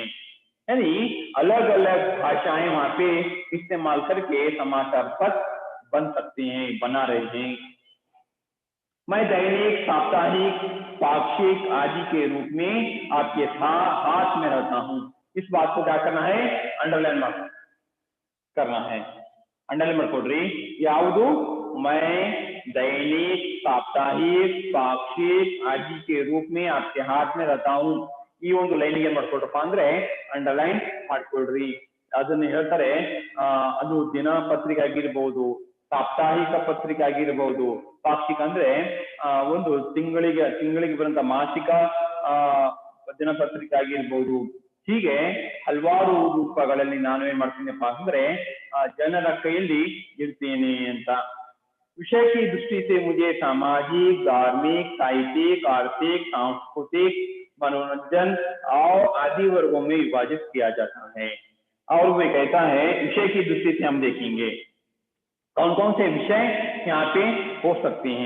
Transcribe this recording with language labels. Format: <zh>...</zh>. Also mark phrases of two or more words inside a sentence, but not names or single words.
<hi>यानी अलग अलग भाषाएं वहां पे इस्तेमाल करके समाचार पत्र बन सकते हैं, बना रहे हैं. मैं दैनिक, साप्ताहिक, पाक्षिक आदि के रूप में आपके हाथ में रहता हूं. इस बात को क्या करना है, अंडरलाइन मार्क करना है.</hi> <kn>अंडरलाइन ಮಾಡ್ಕೊಡ್ರಿ.</kn> <hi>ಯಾವುದು मैं दैनिक, साप्ताहिक, पाक्षिक आदि के रूप में आपके हाथ में रहता हूं.</hi> <kn>ಈ ಒಂದು ಲೈನ್ ಏನ್ ಮಾಡ್ಕೊಳ್ರಪ್ಪ ಅಂದ್ರೆ ಅಂಡರ್ಲೈನ್ ಮಾಡ್ಕೊಳ್ರಿ. ಅದನ್ನ ಹೇಳ್ತಾರೆ ಅದು ದಿನಪತ್ರಿಕೆ ಆಗಿರ್ಬಹುದು, ಸಾಪ್ತಾಹಿಕ ಪತ್ರಿಕೆ ಆಗಿರ್ಬಹುದು, ಪಾಕ್ಷಿಕ ಅಂದ್ರೆ ಒಂದು ತಿಂಗಳಿಗೆ ಬರುವಂತ ಮಾಸಿಕ ದಿನಪತ್ರಿಕೆ ಆಗಿರ್ಬಹುದು. ಹೀಗೆ ಹಲವಾರು ರೂಪಗಳಲ್ಲಿ ನಾನು ಏನ್ ಮಾಡ್ತೀನಿಪ್ಪ ಅಂದ್ರೆ ಜನರ ಕೈಯಲ್ಲಿ ಇರ್ತೀನಿ ಅಂತ.</kn> <hi>विषय की दृष्टि से मुझे सामाजिक, धार्मिक, साहित्यिक, आर्थिक, सांस्कृतिक, मनोरंजन और आदि वर्गों में विभाजित किया जाता है. और वे कहता है विषय की दृष्टि से हम देखेंगे कौन कौन से विषय यहाँ पे हो सकते हैं.</hi>